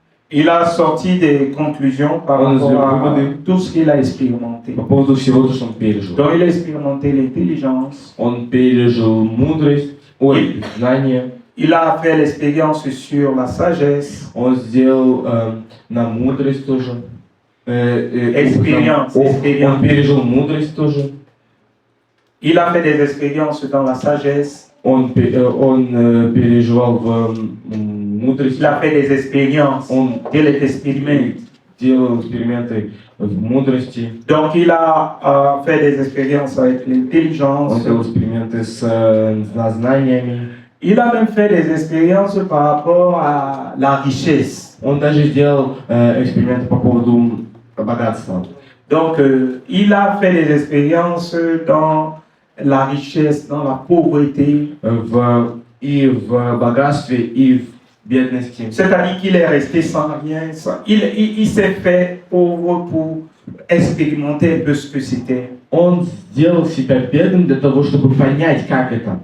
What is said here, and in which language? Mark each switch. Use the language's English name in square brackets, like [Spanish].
[French] Il a sorti des conclusions par rapport à tout ce qu'il a expérimenté. [Russian] По поводу всего, что он пережил. [French] Donc, il a expérimenté l'intelligence. [Russian] Он пережил мудрость, знание. [French] Il a fait l'expérience sur la sagesse. [Russian] Он сделал на мудрость тоже. [French] Expérience. [Russian] Он пережил мудрость тоже. [French] Il a fait des expériences dans la sagesse. [Russian] Он переживал в мудрости. [French] Il a fait des expériences. Il est expérimenté. [Russian] Делал эксперименты в мудрости. [French] Donc il a fait des expériences avec l'intelligence. [Russian] Он делал эксперименты с знаниями. [French] Il a même fait des expériences par rapport à la richesse. [Russian] Он даже сделал эксперименты по поводу богатства. [French] Donc il a fait des expériences dans la richesse, dans la pauvreté. [Russian] И в богатстве, и в бедности. [French] C'est-à-dire qu'il est resté sans rien. Il s'est fait pauvre pour expérimenter un peu ce que c'était. [Russian] Он сделал себя бедным для того, чтобы понять, как это.